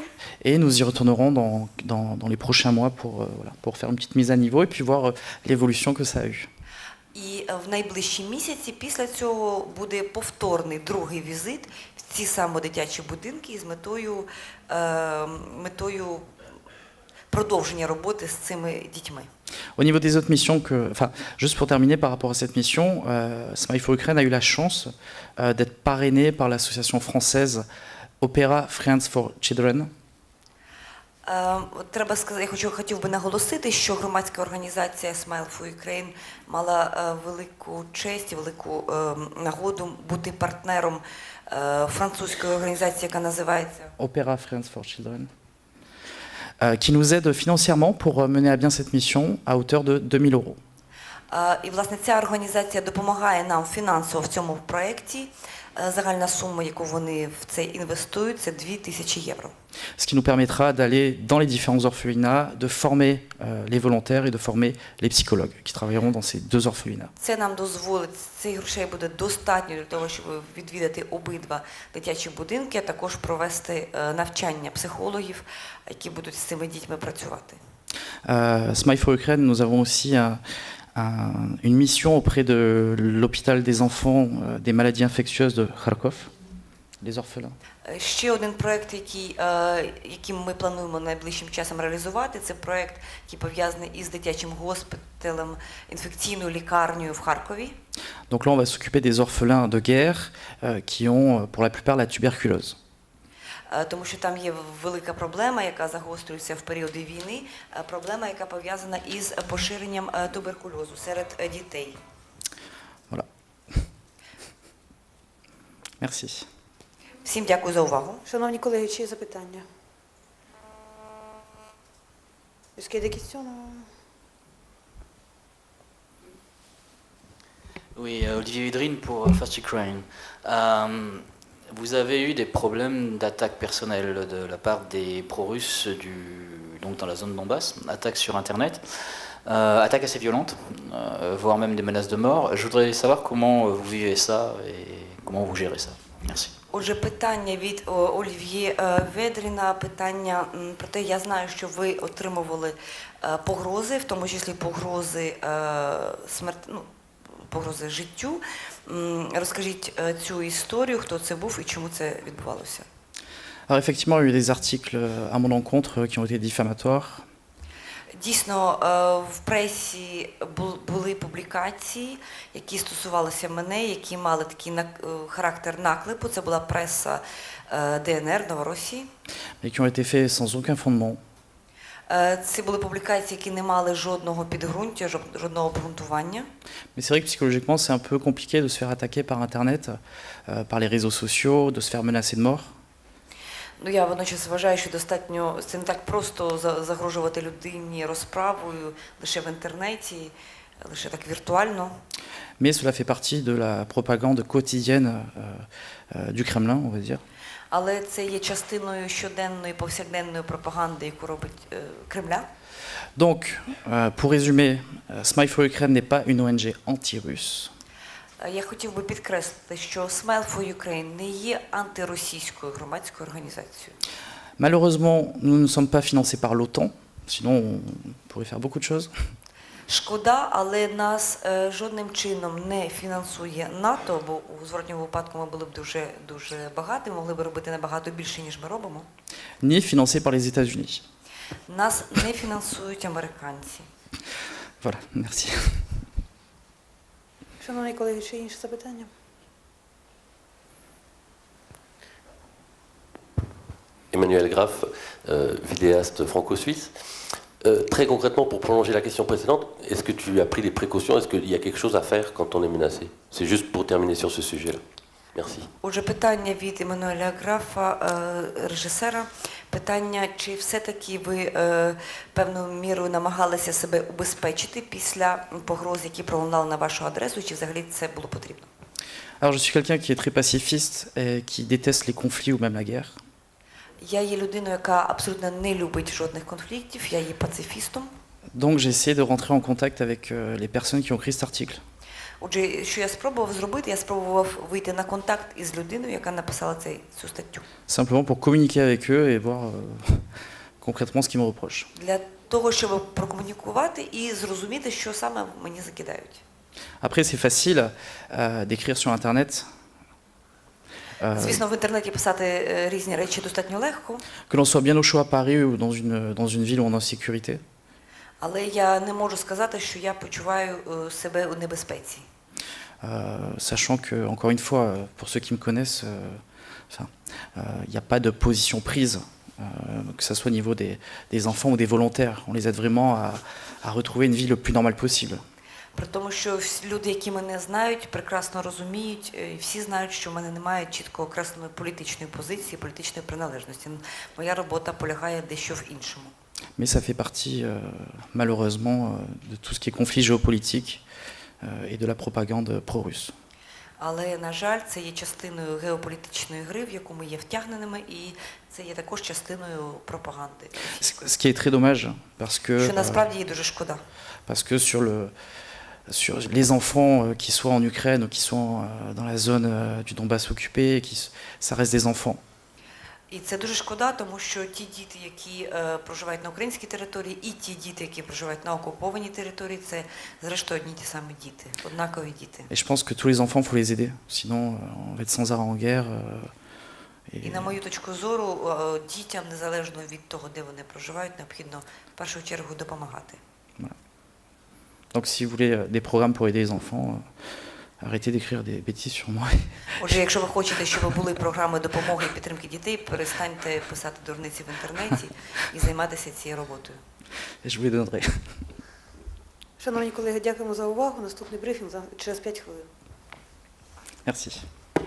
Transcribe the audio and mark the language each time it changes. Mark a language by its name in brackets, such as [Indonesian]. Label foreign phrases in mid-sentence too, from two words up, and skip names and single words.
[French] Et nous y retournerons dans les prochains mois pour faire une petite mise à niveau et puis voir l'évolution que ça a eu. [Ukrainian] І в найближчі місяці після цього буде повторний другий візит в ці саме дитячі будинки з метою продовження роботи з цими дітьми. [French] Au niveau des autres missions, juste pour terminer par rapport à cette mission, Smile for Ukraine a eu la chance d'être parrainé par l'association française Opéra Friends for Children. [Ukrainian] Треба сказати, я хотів би наголосити, що громадська організація Smile for Ukraine мала велику честь, велику нагоду бути партнером французької організації, яка називається Opéra Friends for Children, [French] qui nous aide financièrement pour mener à bien cette mission à hauteur de 2 000 €. [Ukrainian] І, власне, ця організація допомагає нам фінансово в цьому проєкті. Загальна сума, яку вони в це інвестують, це 2000 євро. [French] Ce qui nous permettra d'aller dans les différents orphelinats, de former les volontaires et de former les psychologues qui travailleront dans ces 2 orphelinats. [Ukrainian] Це нам дозволить, цих грошей буде достатньо для того, щоб відвідати обидва дитячі будинки, а також провести навчання психологів, які будуть з цими дітьми працювати. [French] Smile for Ukraine, nous avons aussi une mission auprès de l'hôpital des enfants des maladies infectieuses de Kharkov, les orphelins. [Ukrainian] Ще один проєкт, який ми плануємо найближчим часом реалізувати, це проєкт, який пов'язаний із дитячим госпіталем, інфекційною лікарнею в Харкові. [French] Donc là, on va s'occuper des orphelins de guerre qui ont pour la plupart la tuberculose. [Ukrainian] Тому що там є велика проблема, яка загострюється в періоди війни, проблема, яка пов'язана із поширенням туберкульозу серед дітей. [French] Voilà. Merci. [Ukrainian] Всім дякую за увагу. Шановні колеги, чи є запитання? [French] Est-ce qu'il y a des questions? Oui, Olivier Vidrine pour First Ukraine. Vous avez eu des problèmes d'attaque personnelle de la part des pro-russes donc dans la zone de Donbass, attaques sur Internet, attaques assez violentes, voire même des menaces de mort. Je voudrais savoir comment vous vivez ça et comment vous gérez ça. Merci. [Ukrainian] Отже, питання від Олів'є Ведріна, питання про те, я знаю, що ви отримували погрози, в тому числі погрози погрози життю. Розкажіть цю історію, хто це був і чому це відбувалося. [French] Alors effectivement, il y a eu des articles à mon encontre qui ont été diffamatoires. [Ukrainian] Дійсно, в пресі були публікації, які стосувалися мене, які мали такий характер наклепу. Це була преса ДНР, Новоросії. [French] Et qui ont été faits sans aucun fondement. [Ukrainian] Це були публікації, які не мали жодного підґрунтя, жодного обґрунтування. [French] Mais c'est vrai que psychologiquement, c'est un peu compliqué de se faire attaquer par Internet, par les réseaux sociaux, de se faire menacer de mort. [Ukrainian] Ну, я водночас вважаю, що достатньо, це не так просто загрожувати людині розправою лише в інтернеті, лише так віртуально. [French] Mais cela fait partie de la propagande quotidienne du Kremlin, on va dire. [Ukrainian] Але це є частиною щоденної, повсякденної пропаганди, яку робить Кремля. [French] Donc, pour résumer, Smile for Ukraine n'est pas une ONG anti-russe. [Ukrainian] Я хотів би підкреслити, що Smile for Ukraine не є антиросійською громадською організацією. [French] Malheureusement, nous ne sommes pas financés par l'OTAN, sinon on pourrait faire beaucoup de choses. [Ukrainian] Шкода, але нас жодним чином не фінансує НАТО, бо у зворотньому випадку ми були б дуже багаті, могли б робити набагато більше, ніж ми робимо. [French] Ni financés par les États-Unis. [Ukrainian] Нас не фінансують американці. [French] Voilà, merci. [Ukrainian] Шановні колеги, ще інші запитання? [French] Emmanuel Graff, vidéaste franco-suisse. Très concrètement, pour prolonger la question précédente, est-ce que tu as pris des précautions? Est-ce qu'il y a quelque chose à faire quand on est menacé? C'est juste pour terminer sur ce sujet-là. Merci. [Ukrainian] Отже, питання від Еммануеля Графа, режисера. Питання, чи все-таки ви певною мірою намагалися себе убезпечити після погроз, які пролунали на вашу адресу, чи взагалі це було потрібно? [French] Alors je suis quelqu'un qui est très pacifiste et qui déteste les conflits ou même la guerre. [Ukrainian] Я є людиною, яка абсолютно не любить жодних конфліктів, я є пацифістом. [French] Donc j'ai essayé de rentrer en contact avec les personnes qui ont écrit cet article. [Ukrainian] Отже, що я спробував зробити, я спробував вийти на контакт із людиною, яка написала цю статтю. [French] Simplement pour communiquer avec eux et voir concrètement ce qu'ils me reprochent. [Ukrainian] Для того, щоб прокомунікувати і зрозуміти, що саме мені закидають. [French] Après, c'est facile d'écrire sur Internet. [Ukrainian] Звісно, в інтернеті писати різні речі достатньо легко, [French] Que l'on soit bien au chaud à Paris ou dans une ville où on est en sécurité. [Ukrainian] але я не можу сказати, що я почуваю себе у небезпеці. [French] Sachant que, encore une fois, pour ceux qui me connaissent, il n'y a pas de position prise, que ce soit au niveau des enfants ou des volontaires. On les aide vraiment à retrouver une vie le plus normale possible. [Ukrainian] При тому, що всі люди, які мене знають, прекрасно розуміють, і всі знають, що в мене немає чітко окресленої політичної позиції, політичної приналежності. Моя робота полягає дещо в іншому. [French] Mais ça fait partie, malheureusement, de tout ce qui est conflit géopolitique et de la propagande pro-russe. [Ukrainian] Але, на жаль, це є частиною геополітичної гри, в яку ми є втягненими, і це є також частиною пропаганди. [French] Ce qui est très dommage, parce que, [Ukrainian] Що насправді є дуже шкода. [French] parce que sur les enfants qui soient en Ukraine ou qui sont dans la zone du Donbass occupée, ça reste des enfants. [Ukrainian] І це дуже шкода, тому що ті діти, які проживають на українській території, і ті діти, які проживають на окупованій території, це, зрештою, одні ті самі діти, однакові діти. [French] Et je pense que tous les enfants, il faut les aider. Sinon, on va être sans arrêt en guerre. [Ukrainian] І на мою точку зору, дітям, незалежно від того, де вони проживають, необхідно в першу чергу допомагати. [French] Donc si vous voulez des programmes pour aider les enfants, arrêtez d'écrire des bêtises sur moi. [Ukrainian] Отже, якщо ви хочете, щоб були програми допомоги і підтримки дітей, перестаньте писати дурниці в інтернеті і займатися цією роботою. [French] Et je vous les donnerai. [Ukrainian] Шановні колеги, дякуємо за увагу. Наступний брифінг через 5 хвилин. [French] Merci.